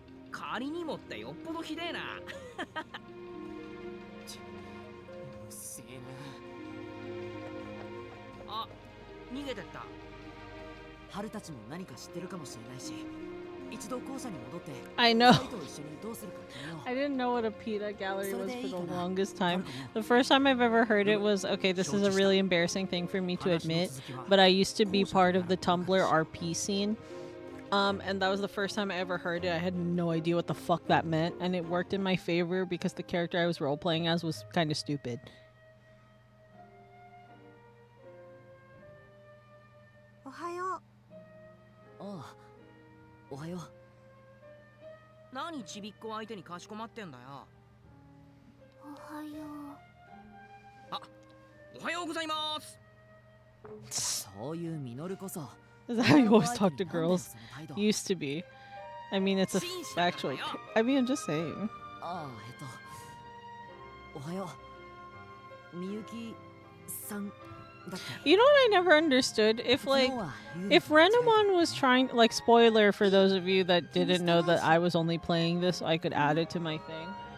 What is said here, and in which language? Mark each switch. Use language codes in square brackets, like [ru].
[ja] 仮にもってよっぽどひでえな。うっせえな。あ、逃げてった。春たちも何か知ってるかもしれないし、一度校舎に戻って [en] I know. [ja] 二人と一緒にどうするか決めよう。 [en] I didn't know what a PETA gallery was for the longest time. The first time I've ever heard it was, okay, this is a really embarrassing thing for me to admit, but I used to be part of the Tumblr RP scene. And that was the first time I ever heard it. I had no idea what the fuck that meant, and it worked in my favor because the character I was role-playing as was kind of stupid. [ja] おはよう。ああ、おはよう。何ちびっこ相手にかしこまってんだよ。おはよあ、おはようございます。そういうミノルこそ。 [en] Is that how you always talk to girls? Used to be. I mean, it's a actually. I mean, I'm just saying. [ja] ああ、おはよう。みゆきさんだっけ？ [en] You know what I never understood? If Renamon was trying, like, spoiler for those of you that didn't know that I was only playing this, I could add it to my thing.